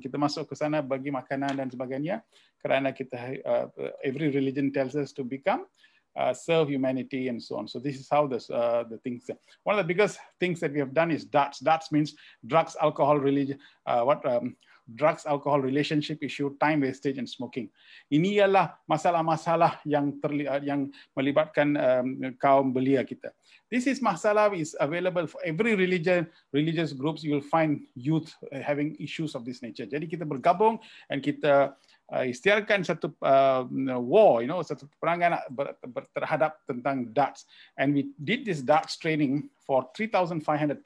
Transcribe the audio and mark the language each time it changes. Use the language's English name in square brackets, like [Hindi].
[Malay] Kita masuk ke sana bagi makanan dan sebagainya. Kerana kita [English] every religion tells us to become serve humanity and so on. So this is how the things. One of the biggest things that we have done is DARTS. DARTS means drugs, alcohol, religion. Drugs, alcohol, relationship issue, time wastage, and smoking. [Malay] Ini ialah masalah-masalah yang melibatkan kaum belia kita. [English] This is masalah is available for every religious groups. You will find youth having issues of this nature. [Malay] Jadi kita bergabung and kita istiarkan satu war, satu peperangan terhadap tentang DARTS. [English] And we did this DARTS training for 3,500.